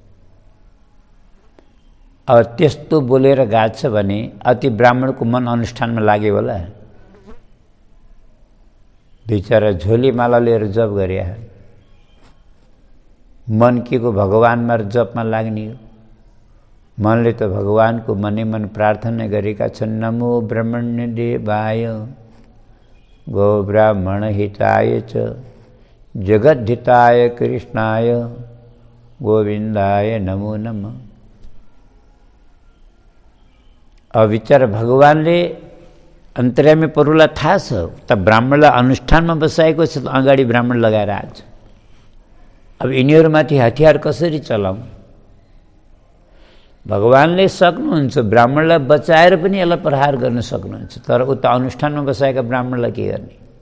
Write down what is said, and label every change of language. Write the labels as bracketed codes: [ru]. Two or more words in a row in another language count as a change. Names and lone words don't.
[ne] अब त्यस्तो बोलेर गाछ भने अति ब्राह्मणको मन अनुष्ठानमा लाग्यो होला। बिचारा झोली माला लिएर जप गरे, मन के को भगवानमा जपमा लाग्ने हो। मनले त भगवानको मनै मन प्रार्थना गरेका छन्। [sa] नमो ब्रह्मण्य देवाय गो ब्राह्मण हिताय च जगद्धिताय कृष्णाय गोविन्दाय नमो नमः। [ne] अब विचार भगवानले अन्तर्यामी प्रभुलाई थाहा छ त ब्राह्मणलाई अनुष्ठानमा बसाएको छ, अगाडि ब्राह्मण लगाएर आज अब यिनीहरूमाथि हतियार कसरी चलाउँ। भगवानले सक्नुहुन्छ, ब्राह्मणलाई बचाएर पनि यसलाई प्रहार गर्न सक्नुहुन्छ, तर उता अनुष्ठानमा बसाएका ब्राह्मणलाई के गर्ने।